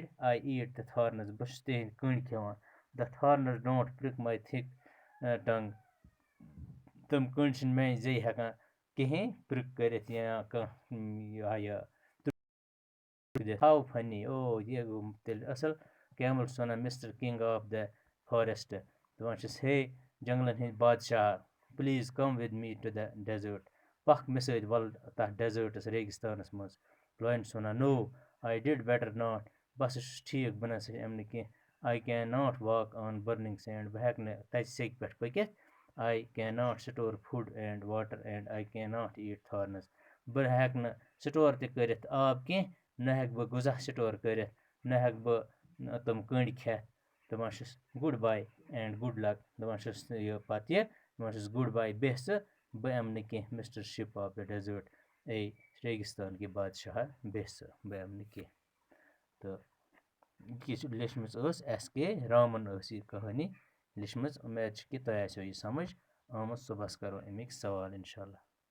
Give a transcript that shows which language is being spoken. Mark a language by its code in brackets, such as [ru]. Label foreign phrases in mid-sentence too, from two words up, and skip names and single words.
[en] I eat the thorns, [ks] بہٕ چھُس تِہِنٛدۍ کٔنٛڈۍ کھٮ۪وان. [en] The thorns don't prick my thick tongue, [ks] تِم کٔنٛڈۍ چھِنہٕ میٛانہِ زیٚیہِ ہٮ۪کان کِہیٖنۍ پِرٛک کٔرِتھ یا کانٛہہ یہِ ہاو فنی، او یہِ گوٚو تیٚلہِ اَصٕل. کیمل چھُس وَنان [en] Mister King of the Forest, [ks] دَپان چھِس ہے جنٛگلَن ہٕنٛدۍ بادشاہ [en] Please come with me to the desert, [ks] پَکھ مےٚ سۭتۍ وَلہٕ تَتھ ڈیزٲٹَس ریگِستانَس منٛز. [en] لاین چھُس وَنان No I did better not, [ks] بہٕ ہسا چھُس ٹھیٖک، بہٕ نَسا یِمہٕ نہٕ کینٛہہ. [en] I cannot walk on burning sand, [ks] بہٕ ہٮ۪کہٕ نہٕ تَتہِ سیٚکہِ پٮ۪ٹھ پٔکِتھ. [en] I cannot store food and water and I cannot eat thorns. [ks] Bہٕ ہٮ۪کہٕ نہٕ سٹور تہِ کٔرِتھ آب کینٛہہ نہ ہٮ۪کہٕ بہٕ غذا سٹور کٔرِتھ نہ ہٮ۪کہٕ بہٕ تِم کٔنٛڈۍ کھٮ۪تھ دَپان چھُس [en] Good bye and good luck [ks] دَپان چھُس یہِ پَتہٕ یہِ دَپان چھُس [en] Good bye [ks] بیٚہہ ژٕ بہٕ یِمہٕ نہٕ کینٛہہ [en] Mister Ship of the Desert [ks] اے ریگِستان کہِ بادشاہ بیٚہہ ژٕ بہٕ یِمہٕ نہٕ کینٛہہ تہٕ یہِ لیچھمٕژ ٲس ایس کے رامن ٲس یہِ کہانی لیچھمٕژ اُمید چھِ کہِ تۄہہِ آسیو یہِ سمجھ آمُت صُبحس کَرو اَمِکۍ سوال [ar] اِنشاء اللہ